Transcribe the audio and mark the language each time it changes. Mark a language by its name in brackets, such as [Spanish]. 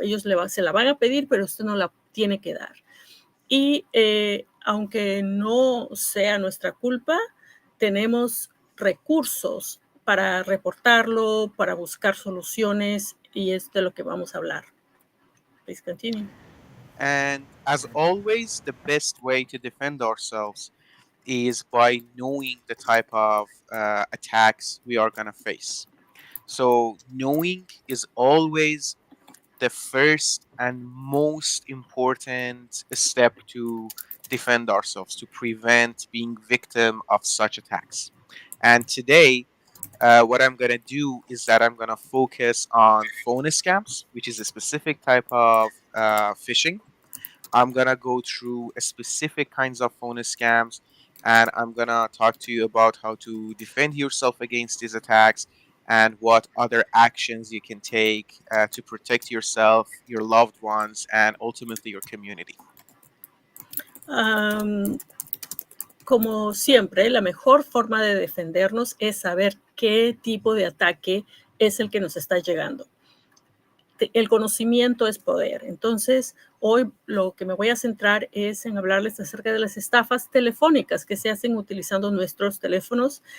[Spanish] Ellos se la van a pedir, pero usted no la tiene que dar. Y aunque no sea nuestra culpa, tenemos recursos para reportarlo, para buscar soluciones, y es de lo que vamos a hablar. [English] Please continue. And as always, the best way to defend ourselves is by knowing the type of attacks we are going to face. So knowing is always the first and most important step to defend ourselves, to prevent being victim of such attacks. And today, what I'm going to do is that I'm going to focus on phone scams, which is a specific type of phishing. I'm going to go through a specific kinds of phone scams, and I'm going to talk to you about how to defend yourself against these attacks and what other actions you can take to protect yourself, your loved ones, and ultimately your community. [Spanish] Como siempre, la mejor forma de defendernos es saber qué tipo de ataque es el que nos está llegando. El conocimiento es poder. Entonces, hoy lo que me voy a centrar es en hablarles acerca de las estafas telefónicas que se hacen utilizando nuestros teléfonos.